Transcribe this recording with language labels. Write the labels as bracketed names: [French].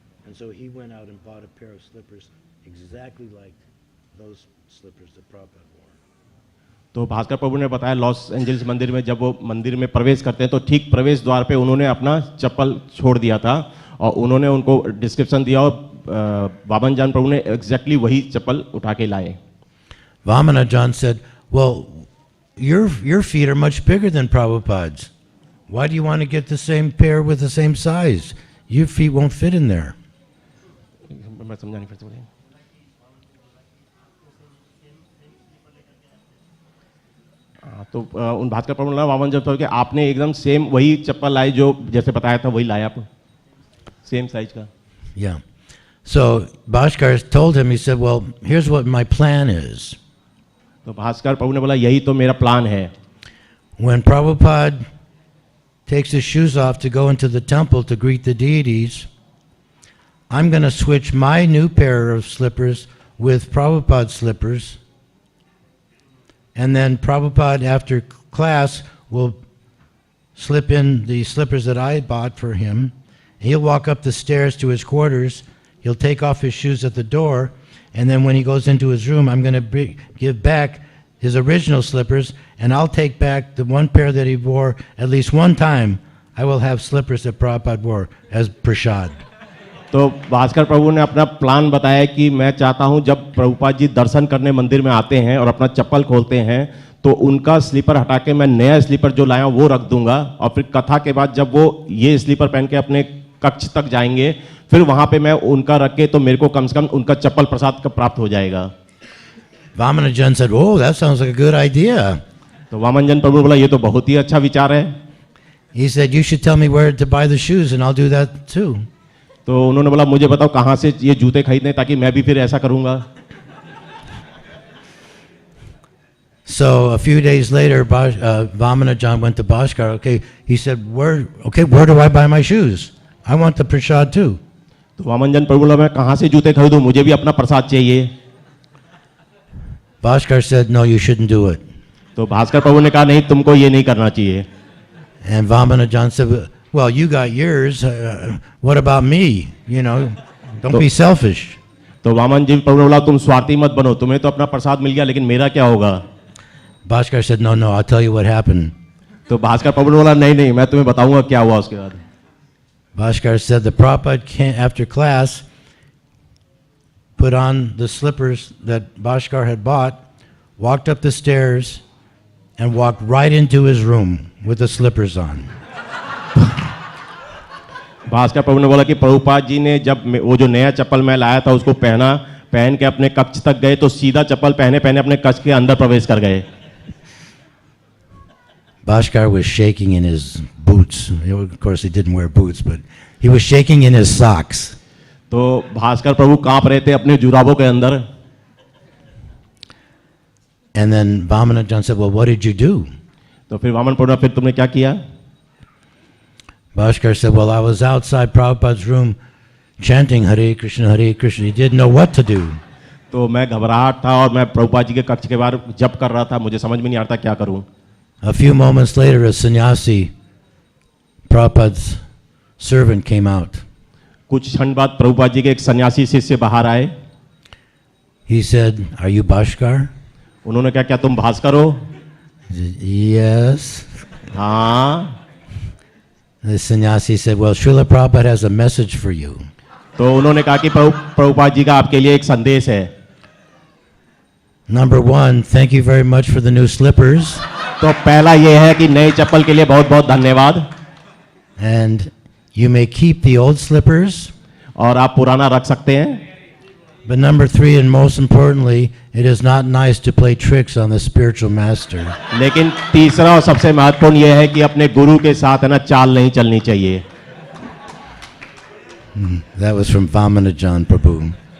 [English] And so he went out and bought a pair of slippers exactly like those slippers that Prabhupada wore. [Hindi] तो भास्कर प्रभु ने बताया Los Angeles मंदिर में जब वो मंदिर में प्रवेश करते हैं तो ठीक प्रवेश द्वार पे उन्होंने अपना चप्पल छोड़ दिया था और उन्होंने उनको डिस्क्रिप्शन दिया और वामनजान प्रभु ने एग्जैक्टली वही चप्पल उठा के लाए। [English] Vamanajan said, well, your feet are much bigger than Prabhupada's. Why do you want to get the same pair with the same size? Your feet won't fit in there. [Hindi] मैं समझा नहीं फिर से बोलिए। तो उन भास्कर प्रभु ने वामनजान प्रभु के आपने एकदम सेम वही चप्पल लाई जो जैसे बताया था वही लाया आप सेम साइज का। [English] Yeah. So Bhaskar told him, he said, well, here's what my plan is. [Hindi] तो भास्कर प्रभु ने बोला यही तो मेरा प्लान है। [English] When Prabhupada takes his shoes off to go into the temple to greet the deities, I'm going to switch my new pair of slippers with Prabhupada's slippers, and then Prabhupada after class will slip in the slippers that I bought for him. He'll walk up the stairs to his quarters, he'll take off his shoes at the door, and then when he goes into his room, I'm going to give back his original slippers, and I'll take back the one pair that he wore at least one time. I will have slippers that Prabhupada wore as prasad. [Hindi] तो भास्कर प्रभु ने अपना plan बताया कि मैं चाहता हूं जब प्रभुपाद जी दर्शन करने मंदिर में आते हैं और अपना चप्पल खोलते हैं तो उनका स्लीपर हटा के मैं नया स्लीपर जो लाया वो रख दूंगा और फिर कथा के बाद जब वो ये स्लीपर पहन के अपने कक्ष तक जाएंगे फिर वहां पे मैं उनका रख के तो मेरे को कम से कम उनका चप्पल प्रसाद का प्राप्त हो जाएगा। [English] Vamanajan said, oh, that sounds like a good idea. [Hindi] तो वामनजन प्रभु बोला ये तो बहुत ही अच्छा विचार है। [English] He said, you should tell me where to buy the shoes and I'll do that too. [Hindi] तो उन्होंने बोला मुझे बताओ कहाँ से ये जूते खरीदने ताकि मैं भी फिर ऐसा करूंगा। [English] So a few days later, Vamanajan went to Bhaskar. Okay, he said, where do I buy my shoes? I want the prasad too. [Hindi] तो वामनजन प्रभु बोला मैं कहाँ से जूते खरीदूं, मुझे भी अपना प्रसाद चाहिए। [English] Bhaskar said, no, you shouldn't do it. [Hindi] तो भास्कर प्रभु ने कहा नहीं तुमको ये नहीं करना चाहिए। [English] And Vamanajan said, well, you got yours. What about me? You know, don't be selfish. [Hindi] तो वामनजन प्रभु ने बोला तुम स्वार्थी मत बनो, तुम्हें तो अपना प्रसाद मिल गया लेकिन मेरा क्या होगा। [English] Bhaskar said, no, I'll tell you what happened. [Hindi] तो भास्कर प्रभु ने बोला नहीं मैं तुम्हें बताऊंगा क्या हुआ उसके बाद। [English] Bhaskar said the Prabhupada after class put on the slippers that Bhaskar had bought, walked up the stairs, and walked right into his room with the slippers on. [Hindi] Bhaskar प्रभु ने बोला कि प्रभुपाद जी ने जब वो जो नया चप्पल मैं लाया था उसको पहन के अपने कक्ष तक गए तो सीधा चप्पल पहने अपने कक्ष के अंदर प्रवेश कर गए। [English] Bhaskar was shaking in his boots. Of course, he didn't wear boots, but he was shaking in his socks. [Hindi] तो भास्कर प्रभु कांप रहे थे अपने जुराबों के अंदर। [English] And then Vamanajan said, well, what did you do? [Hindi] तो फिर वामन प्रभु ने फिर तुमने क्या किया? [English] Bhaskar said, well, I was outside Prabhupada's room chanting Hare Krishna, Hare Krishna. He didn't know what to do. [Hindi] तो मैं घबराहट था और मैं प्रभुपाद जी के कक्ष के बाहर जप कर रहा था, मुझे समझ में नहीं आ रहा था क्या करूं। [English] A few moments later, a sannyasi, Prabhupada's servant, came out. [Hindi] कुछ क्षण बाद प्रभुपाद जी के एक सन्यासी शिष्य बाहर आए। [English] He said, are you Bhaskar? [Hindi] उन्होंने कहा क्या तुम भास्कर हो? [English] Yes. [Hindi] हाँ. [English] The sannyasi said, well, Srila Prabhupada has a message for you. [Hindi] तो उन्होंने कहा कि प्रभुपाद जी का आपके लिए एक संदेश है. [English] Number one, thank you very much for the new slippers. [Hindi] तो पहला ये है कि नए चप्पल के लिए बहुत बहुत धन्यवाद. [English] And you may keep the old slippers. [Hindi] और आप पुराना रख सकते हैं. [English] But number three, and most importantly, it is not nice to play tricks on the spiritual master. [Hindi] लेकिन तीसरा और सबसे महत्वपूर्ण यह है कि अपने गुरु के साथ है ना चाल नहीं चलनी चाहिए. [English] That was from Vamanajan Prabhu.